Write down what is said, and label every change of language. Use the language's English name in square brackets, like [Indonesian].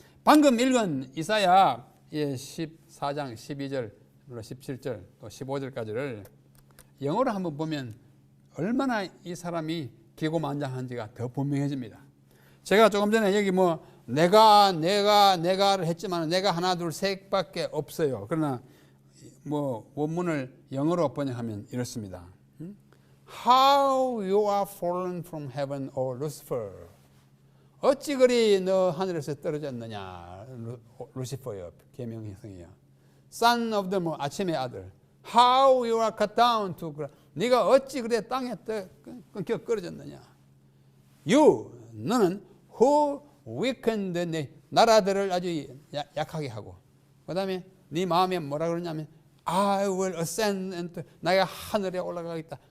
[Korean] 방금 읽은 이사야 14장 12절, 17절 또 15절까지를 영어로 한번 보면 얼마나 이 사람이 기고만장한지가 더 분명해집니다. 제가 조금 전에 여기 뭐 내가를 했지만 내가 하나 둘 셋밖에 없어요. 그러나 뭐 원문을 영어로 번역하면 이렇습니다. [English] How you are fallen from heaven, O Lucifer. [Korean] 어찌 그리 너 하늘에서 떨어졌느냐, 루시퍼요, 계명성이요. [English] Son of the moon, [Korean] 아침의 아들. [English] How you are cut down to ground. [Korean] 네가 어찌 그래 땅에 끊겨 떨어졌느냐. You, 너는 [English] who weakened [Korean] 내 나라들을 아주 약하게 하고, 그 다음에 네 마음에 뭐라 그러냐면 [English] I will ascend into, [Korean] 내가 하늘에 올라가겠다.